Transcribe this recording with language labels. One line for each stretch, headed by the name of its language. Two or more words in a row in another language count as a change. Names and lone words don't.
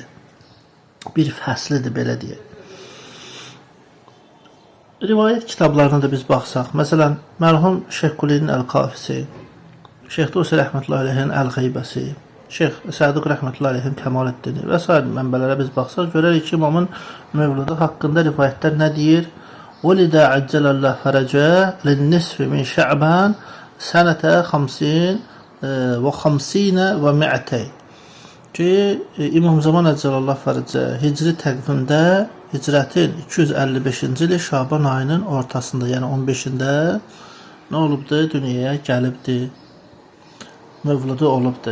Azerbaijani: Bir fəslidir, belə deyək. Rivayət kitablarına da biz baxsaq, məsələn, mərhum Şeyx Qulinin Əl-Qafisi, Şeyx Tusi
Arabic: رحمة الله عليه
Azerbaijani: Əl-Qeybəsi, Şeyx Səduq
Arabic: رحمة الله عليه
Azerbaijani: Kəmaləddini və s. mənbələrə biz baxsaq, görərik ki, imamın mövludu haqqında rivayətlər nə deyir?
Arabic: وَلِدَ عَجَّلَ اللّٰهُ فَرَجَهُ لِلنِّصْفِ مِنْ شَعْبَانَ سَنَةَ 50
Azerbaijani: və 200 ki, İmam Zaman
Arabic: عجل الله فرجه
Azerbaijani: hicri təqvimdə hicrətin 255-ci ili Şaban ayının ortasında, yəni 15-də nə olubdur? Dünyaya gəlibdir. Mövludu olubdur.